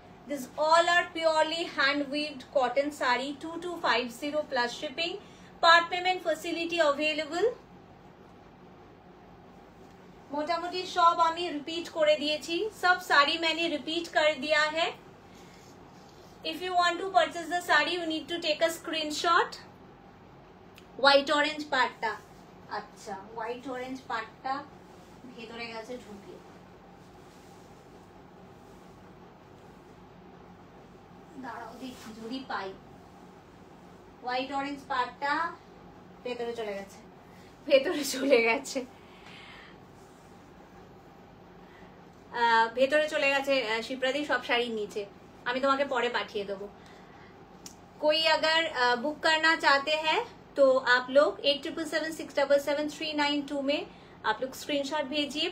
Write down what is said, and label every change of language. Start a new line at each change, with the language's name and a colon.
English: This all are purely hand weaved cotton sari, 2250 plus shipping. Part payment facility available.
Bangla: मोटामोटी सब आमी repeat करे दिएছি,
Hindi: सब साड़ी मैंने रिपीट कर दिया है।
English: If you want to purchase the saree, you need to take a screenshot.
Bangla: White orange পাটটা, আচ্ছা white orange পাটটা ভেতরে গেছে ঢুকে, দাঁড়াও দেখি যদি পাই। হোয়াইট অরেঞ্জ পাটটা ভেতরে চলে গেছে, ভেতরে চলে গেছে, ভেতরে চলে গেছে শিপ্রাদি সব শাড়ির নিচে। আমি তোমাকে পরে পাঠিয়ে দেবো।
Hindi: कोई अगर बुक करना चाहते हैं तो आप लोग 8777677392 में आप लोग स्क्रीनशॉट भेजिए।